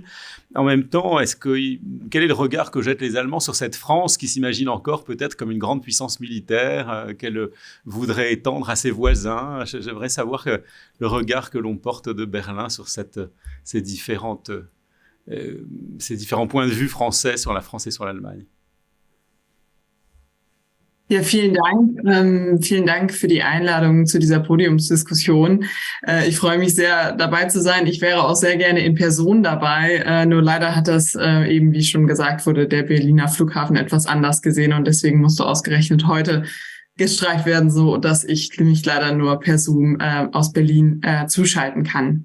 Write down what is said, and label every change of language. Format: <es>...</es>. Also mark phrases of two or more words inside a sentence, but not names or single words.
<fr>En même temps, quel est le regard que jettent les Allemands sur cette France qui s'imagine encore peut-être comme une grande puissance militaire qu'elle voudrait étendre à ses voisins? J'aimerais savoir le regard que l'on porte de Berlin sur ces différents points de vue français sur la France et sur l'Allemagne.</fr> <de>Ja, vielen Dank. Vielen Dank für die Einladung zu dieser Podiumsdiskussion. Ich freue mich sehr, dabei zu sein. Ich wäre auch sehr gerne in Person dabei. Nur leider hat das eben, wie schon gesagt wurde, der Berliner Flughafen etwas anders gesehen und deswegen musste ausgerechnet heute gestreicht werden, so dass ich mich leider nur per Zoom aus Berlin zuschalten kann.</de>